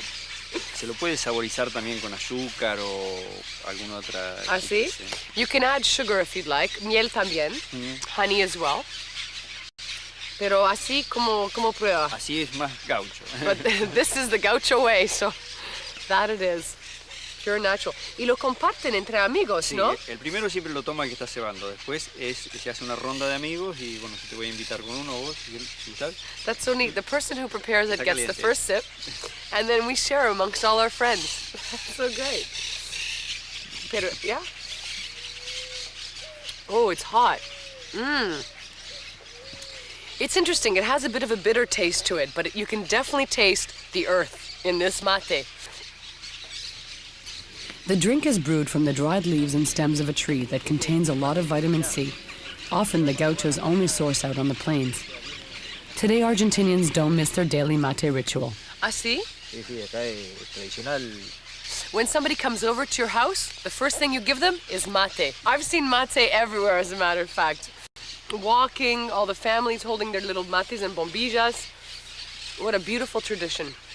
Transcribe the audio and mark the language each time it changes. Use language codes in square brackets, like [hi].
[es] Se lo puede saborizar también con azúcar o alguna otra. ¿Ah, sí? [en] You can add sugar if you'd like. [es] Miel también. [en] Honey as well. [es] Pero así como prueba. Así es más gaucho. [en] But this is the gaucho way, so that it is. Pure natural. [es] Y lo comparten entre amigos, Sí, ¿no? el primero siempre lo toma el que está cebando. Después se hace una ronda de amigos y bueno, si te voy a invitar con uno o vos, si sabes. [en] That's so neat. The person who prepares it [es] Está [en] gets the [es] caliente. [en] first sip, and then we share amongst all our friends. That's so great. Pero, yeah. Oh, it's hot. It's interesting. It has a bit of a bitter taste to it, but you can definitely taste the earth in this mate. The drink is brewed from the dried leaves and stems of a tree that contains a lot of vitamin C, often the gauchos' only source out on the plains. Today, Argentinians don't miss their daily mate ritual. [es] Así? Sí, sí, acá es tradicional. [en] When somebody comes over to your house, the first thing you give them is mate. I've seen mate everywhere, as a matter of fact. Walking, all the families holding their little mates and bombillas. What a beautiful tradition.